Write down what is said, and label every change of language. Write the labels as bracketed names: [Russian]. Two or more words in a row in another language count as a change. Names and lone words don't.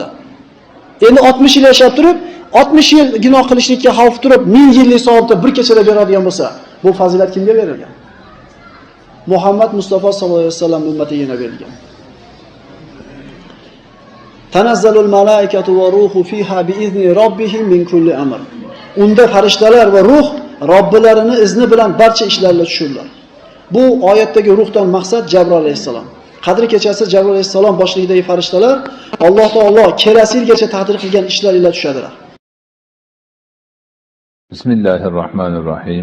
[Uzbek] Endi 60 yil yashab turib, 60 yil gunoh qilishlikka xavf turib, 1000 yillik savobni bir kechada beradigan bo'lsa, bu fazilat kimga berilgan? Muhammad Mustafa [Arabic] صلى الله عليه وسلم [Uzbek] ummatiga berilgan. [Arabic] تنزل الملائكة والروح فيها بإذن ربهم من كل أمر. [Uzbek] Unda farishtalar va ruh Robbilarining izni bilan barcha ishlarga tushurlar. Bu oyatdagi ruhdan maqsad Jabroil alayhisalom. Qadr kechasi Jabroil alayhisalom boshlig'idagi farishtalar Alloh taolo kelasi yilgacha taqdir qilgan ishlar ila tushadilar. [Arabic] بسم الله الرحمن الرحيم.